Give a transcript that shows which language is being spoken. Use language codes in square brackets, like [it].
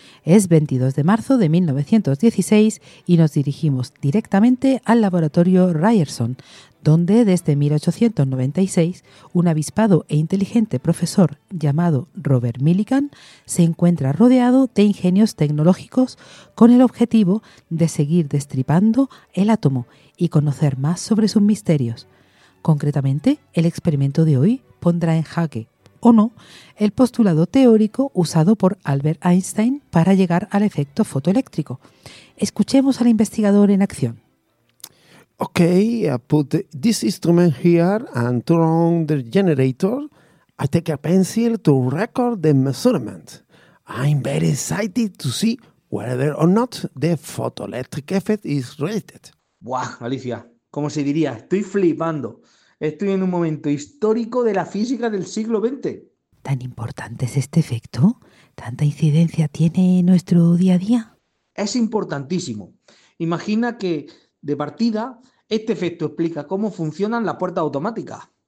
[es] Es 22 de marzo de 1916 y nos dirigimos directamente al laboratorio Ryerson, donde desde 1896 un avispado e inteligente profesor llamado Robert Millikan se encuentra rodeado de ingenios tecnológicos con el objetivo de seguir destripando el átomo y conocer más sobre sus misterios. Concretamente, el experimento de hoy pondrá en jaque, o no, el postulado teórico usado por Albert Einstein para llegar al efecto fotoeléctrico. Escuchemos al investigador en acción. [en] Ok, I put this instrument here and turn on the generator. I take a pencil to record the measurement. I'm very excited to see whether or not the photoelectric effect is related. [es] ¡Buah, Alicia! Como se diría, estoy flipando. Estoy en un momento histórico de la física del siglo XX. ¿Tan importante es este efecto? ¿Tanta incidencia tiene en nuestro día a día? Es importantísimo. Imagina que, de partida, este efecto explica cómo funcionan las puertas automáticas.